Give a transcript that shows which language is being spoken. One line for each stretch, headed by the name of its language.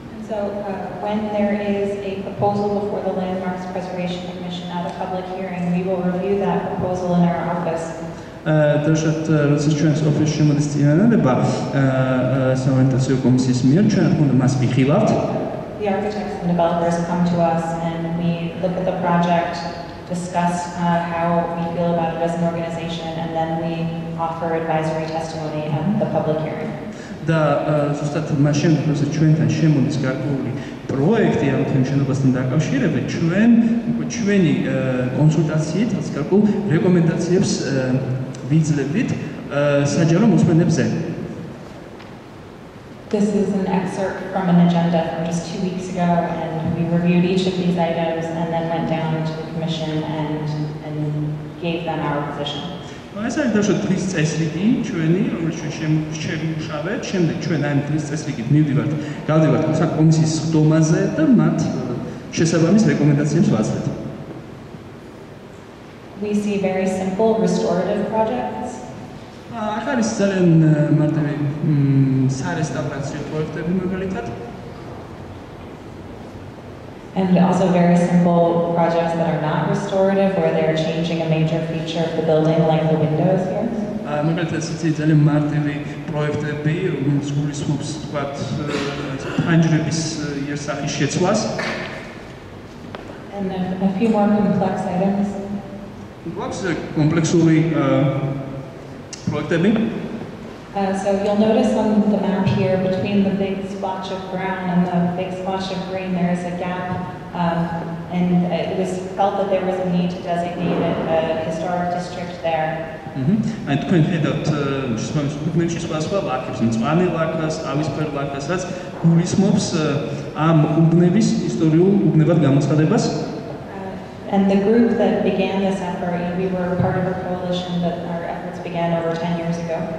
English: So when there is a proposal before the Landmarks Preservation Commission at a public hearing, we will review that proposal in our office.
Georgian: დაუშვათ როცა ჩვენს ოფისში შემოდის წინადადება საორიენტაციო კომისიის მიერ, ჩვენ უნდა მას ვიხილავთ.
English: The architects and developers come to us and we look at the project, discuss how we feel about it as an organization, and then we offer advisory testimony at the public hearing.
Georgian: და ზუსტად მას შემდეგ, როცა ჩვენთან შემოდის გარკვეული პროექტი ამ შენობასთან დაკავშირებით, ჩვენი კონსულტაციით გარკვეულ რეკომენდაციებს ვიძლებით საჯარო მოსმენებზე.
English: This is an excerpt from an agenda from just 2 weeks ago, and we reviewed each of these items and then went down to the commission and gave them our position.
Georgian: ეს არის დაუშვათ დღის წესრიგი ჩვენი, რომელშიც შემუშავეთ, შემდეგ ჩვენ ამ დღის წესრიგით მივდივართ, გავდივართ საკომისიის ხდომაზე და მათ შესაბამის რეკომენდაციებს ვაძლევთ.
English: We see very simple restorative projects.
Georgian: აქ არის ძალიან მარტივი სარესტავრაციო პროექტები მაგალითად.
English: And also very simple projects that are not restorative, where they're changing a major feature of the building, like the windows here.
Georgian: მაგალითად ესეთი ძალიან მარტივი პროექტები, რომელიც გულისხმობს თქვათ ფანჯრების იერსახის შეცვლას.
English: And a few more complex items.
Georgian: გვაქვს კომპლექსური პროექტები.
English: So you'll notice on the map here, between the big splotch of brown and the big splotch of green, there is a gap, and it was felt that there was a need to designate a historic district there.
Georgian: აი თქვენ ხედავთ შესაბამის უბნებში სხვადასხვა ლაქებს, მწვანე ლაქას, ყავისფერ ლაქას, რაც გულისხმობს ამ უბნების ისტორიულ უბნებად გამოცხადებას.
English: And the group that began this effort, we were part of a coalition that our efforts began over 10 years ago.